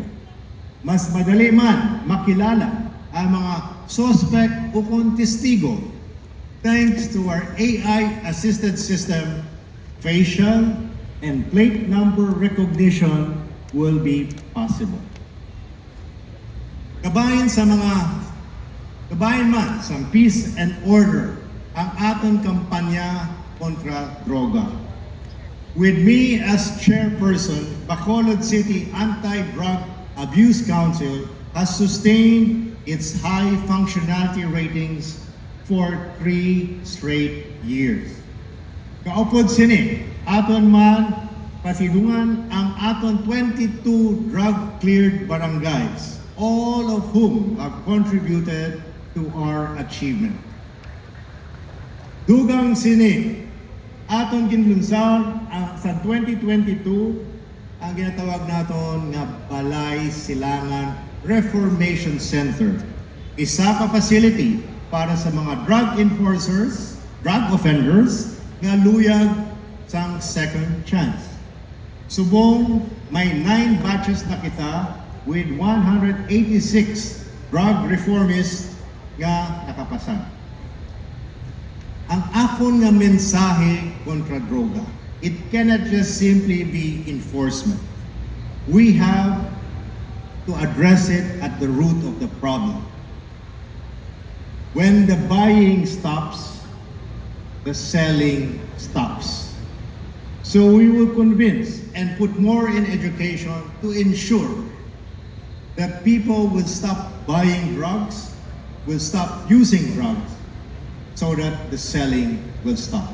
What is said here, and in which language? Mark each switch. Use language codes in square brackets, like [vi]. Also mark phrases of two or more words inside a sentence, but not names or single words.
[hil] Mas madali man makilala ang mga suspect o kung testigo [en] thanks to our AI-assisted system. Facial and plate number recognition will be possible. [hil] Kabayan man sa [en] peace and order [hil] ang aton kampanya kontra droga. [en] With me as chairperson, Bacolod City Anti-Drug Abuse Council has sustained its high functionality ratings for 3 straight years. [hil] Kaupod sini, aton man pasidungan ang aton 22 drug-cleared barangays, [en] all of whom have contributed to our achievement. [hil] Dugang sini, aton ginlunsad sa 2022 ang ginatawag naton nga Balay Silangan Reformation Center. Isa ka facility para sa mga [en] drug enforcers, drug offenders, [hil] nga luyag sang [en] second chance. [hil] Subong may 9 batches na kita [en] with 186 drug reformists [hil] nga nakapasa. Ang akon nga mensahe kontra droga, [en] it cannot just simply be enforcement. We have to address it at the root of the problem. When the buying stops, the selling stops. So we will convince and put more in education to ensure that people will stop buying drugs, will stop using drugs, so that the selling will stop.